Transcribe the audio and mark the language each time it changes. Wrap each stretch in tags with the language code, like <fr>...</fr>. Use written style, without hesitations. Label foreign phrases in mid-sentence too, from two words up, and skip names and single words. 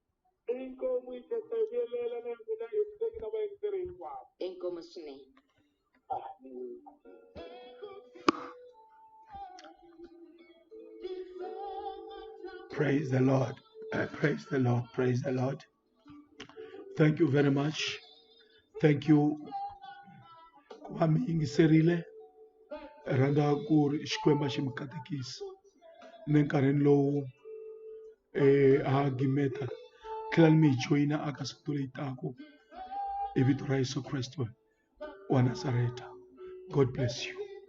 <ts>Inkomu swinene.</ts> <en>Praise the Lord. Praise the Lord. Praise the Lord. Thank you very much. Thank you.</en> <ts>Kwa mi yingiserile. Rhandza ku ri Xikwembu xi mi katekisa. Nenkarhini lowu a gimeta tlhelani mi hi joyina aka siku leyi tako hi vito ra Yesu Kreste wa Nazareta.</ts> <en>God bless you.</en>